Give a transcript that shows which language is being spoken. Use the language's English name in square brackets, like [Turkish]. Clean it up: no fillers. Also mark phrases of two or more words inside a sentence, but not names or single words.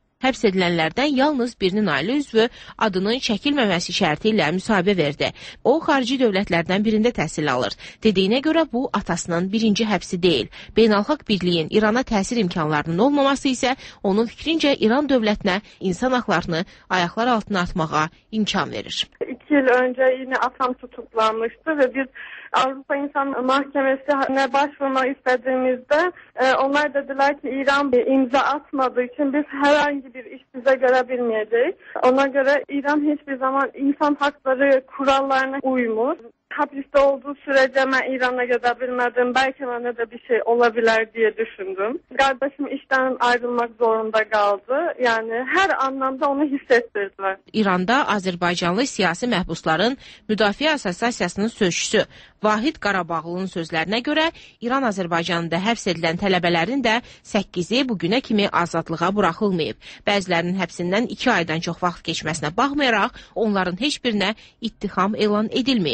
[Azerbaijani] Həbs edilənlərdən yalnız birinin ailə üzvü adının çəkilməməsi şərti ilə müsahibə verdi. O, xarici dövlətlərdən birində təhsil alır. Dediyinə görə bu atasının birinci həbsi deyil. Beynəlxalq birliyin İrana təsir imkanlarının olmaması isə onun fikrincə İran dövlətinə insan haqlarını ayaqlar altına atmağa imkan verir. [Turkish] 2 yıl önce yine atam tutuklanmıştı ve biz Avrupa İnsan Mahkemesi'ne başvurmak istediğimizde onlar dediler ki İran bir imza atmadığı için biz herhangi bir iş bize görebilmeyeceğiz. Ona göre İran hiçbir zaman insan hakları kurallarına uymur. Hapiste olduğu sürece ben İran'a gidebilmedim. Belki bana da bir şey olabilir diye düşündüm. Kardeşim işten ayrılmak zorunda kaldı. Yani her anlamda onu hissettirdiler. [Azerbaijani] İranda Azərbaycanlı siyasi məhbusların Müdafiə Assosiasiyasının sözçüsü Vahid Qarabağlının sözlərinə görə İran Azərbaycanında həbs edilən tələbələrin də 8-i bugünə kimi azadlığa buraxılmayıb. Bəzilərinin həbsindən 2 aydan çox vaxt keçməsinə baxmayaraq onların heç birinə ittiham elan edilməyib.